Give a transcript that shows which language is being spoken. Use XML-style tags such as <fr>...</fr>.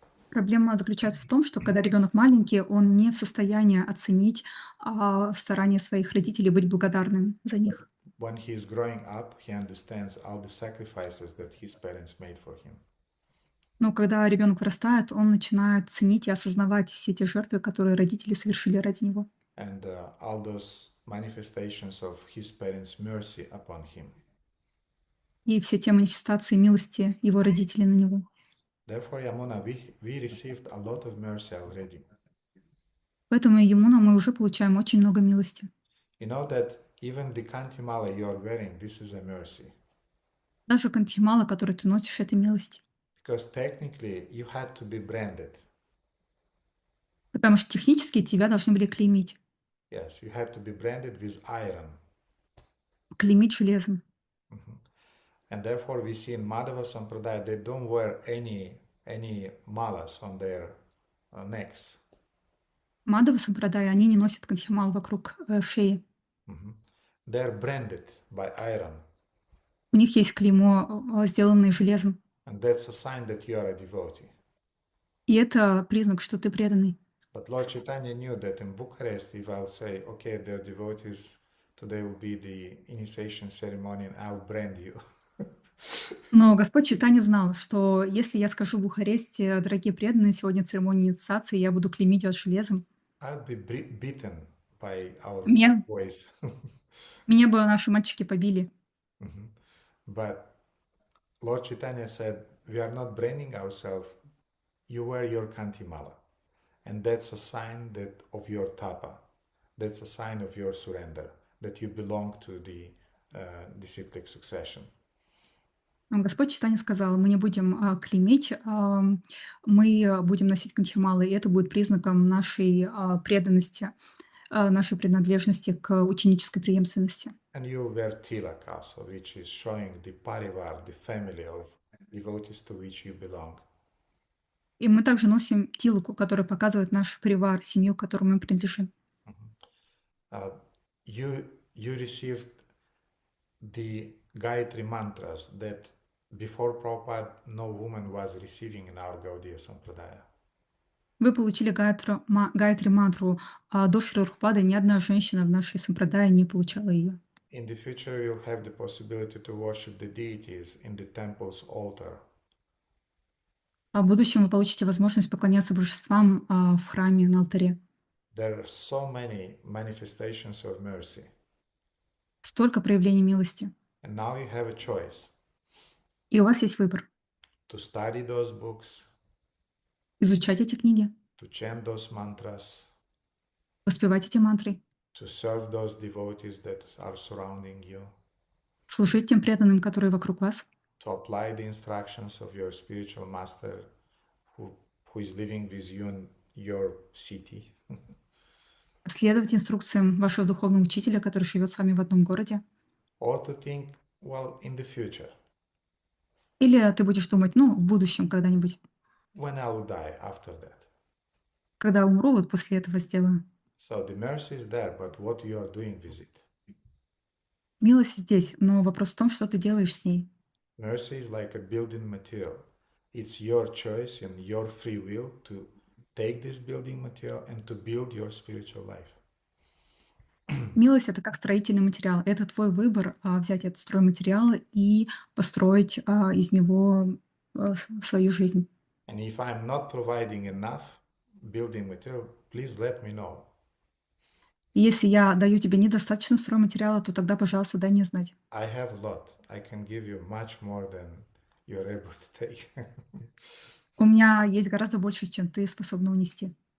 <ru>Проблема заключается в том, что когда ребенок маленький, он не в состоянии оценить старания своих родителей, быть благодарным за них.</ru> <en>When he is growing up, he understands all the sacrifices that his parents made for him.</en> <ru>Но когда ребенок вырастает, он начинает ценить и осознавать все те жертвы, которые родители совершили ради него.</ru> <en>And all those manifestations of his parents' mercy upon him.</en> <ru>И все те манифестации милости его родителей на него.</ru> <en>Therefore, Yamuna, we received a lot of mercy already.</en> <ru>Поэтому, Ямуна, мы уже получаем очень много милости.</ru> <en>You know that even the kantimala you are wearing, this is a mercy.</en> <ru>Даже кантхимала, который ты носишь, это милость.</ru> <en>Because technically you had to be branded.</en> <ru>Потому что технически тебя должны были клеймить.</ru> <en>Yes, you had to be branded with iron.</en> <ru>Клеймить железом.</ru> <en>And therefore we see in Madhava Sampradaya, they don't wear any malas on their necks.</en> <ru>Мадхава Сампрадая, они не носят кандхимал вокруг шеи.</ru> <en>They're branded by iron.</en> <ru>У них есть клеймо, сделанное железом.</ru> <en>And that's a sign that you are a devotee.</en> <ru>И это признак, что ты преданный.</ru> <en>But Lord Chaitanya knew that in Bucharest, if I'll say, okay, they're devotees, today will be the initiation ceremony and I'll brand you.</en> <ru>Но Господь Чайтанья знал, что если я скажу в Бухаресте, дорогие преданные, сегодня церемония инициации, я буду клеймить вас железом,</ru> <en>I'll be beaten by our</en> <ru>меня</ru> <en>boys.</en> <ru>бы наши мальчики побили.</ru> <en>But Lord Chaitanya said, we are not branding ourselves. You wear your kantimala. And that's a sign that of your tapa. That's a sign of your surrender, that you belong to the disciplic succession.</en> <ru>Господь Чайтанья сказал, мы не будем клеймить, мы будем носить кандхималы, и это будет признаком нашей преданности, нашей принадлежности к ученической преемственности.</ru> <en>And you'll wear tilak also, which is showing the parivar, the family of devotees to which you belong.</en> <ru>И мы также носим тилаку, который показывает наш привар, семью, к которой мы принадлежим.</ru> <en>You received the Gayatri mantras that before Prabhupada no woman was receiving in our Gaudiya Sampradaya.</en> <ru>Вы получили Гayatri мантру, а до Шри Прабхупады ни одна женщина в нашей сампрадае не получала ее.</ru> <en>In the future, you'll have the possibility to worship the deities in the temple's altar.</en> <ru>А в будущем вы получите возможность поклоняться божествам в храме на алтаре.</ru> <en>There are so many manifestations of mercy.</en> <ru>Столько проявлений милости.</ru> <en>And now you have a choice.</en> <ru>И у вас есть выбор.</ru> <en>To study those books,</en> <ru>Изучать эти книги,</ru> <en>to chant those mantras,</en> <ru>воспевать эти мантры,</ru> <en>to serve those devotees that are surrounding you,</en> <ru>служить тем преданным, которые вокруг вас,</ru> <en>to apply the instructions of your spiritual master who is living with you in your city.</en> <ru>следовать инструкциям вашего духовного учителя, который живет с вами в одном городе.</ru> <en>Or to think, well, in the future,</en> <ru>Или ты будешь думать, в будущем когда-нибудь,</ru> <en>when I will die after that.</en> <ru>когда умру, вот после этого сделаю.</ru> <en>So the mercy is there, but what you are doing with it?</en> <ru>Милость здесь, но вопрос в том, что ты делаешь с ней.</ru> <en>Mercy is like a building material. It's your choice and your free will to take this building material and to build your spiritual life.</en> <ru>Милость — это как строительный материал. Это твой выбор взять этот стройматериал и построить из него свою жизнь.</ru> <en>And if I'm not providing enough building material, please let me know.</en> <ru>И если я даю тебе недостаточно стройматериала, то тогда, пожалуйста, дай мне знать.</ru> <en>I have a lot. I can give you much more than you're able to take.</en> <ru>У меня есть гораздо больше, чем ты способна унести.</ru>